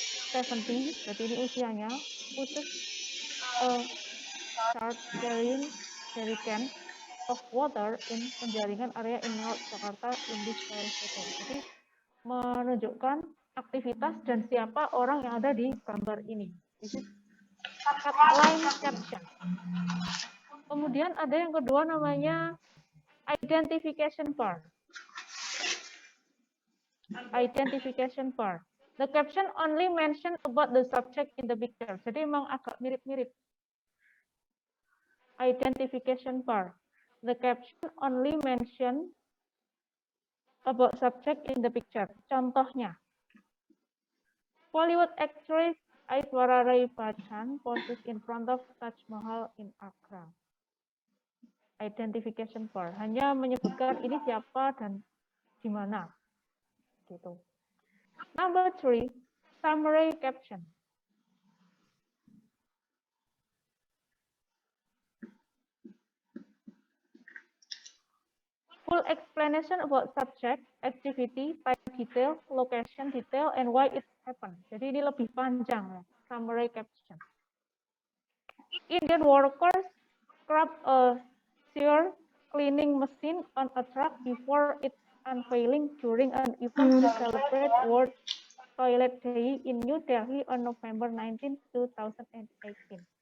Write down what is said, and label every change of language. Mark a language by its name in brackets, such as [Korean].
[English] 70, [Indonesian] berarti ini usianya. [English] Khusus start carrying jerrycan of water in penjaringan area in North Jakarta in this photo. [Indonesian] Jadi menunjukkan aktivitas dan siapa orang yang ada di gambar ini. [English] This is cut line caption. [Indonesian] Kemudian ada yang kedua namanya identification part. [English] Identification part. The caption only mention about the subject in the picture. [Indonesian] Jadi memang agak mirip-mirip. [English] Identification part. The caption only mention about subject in the picture. Contohnya, Bollywood actress Aishwarya Rai Bachchan poses in front of Taj Mahal in Agra. Identification part. [Indonesian] Hanya menyebutkan ini siapa dan di mana. [English] Gitu. Number 3, summary caption. Full explanation about subject, activity, type detail, location detail, and why it happened. [Indonesian] Jadi ini lebih panjang ya, summary caption. [English] Indian workers scrub a sewer cleaning machine on a truck before its unveiling during an event to celebrate World Toilet Day in New Delhi on November 19, 2018.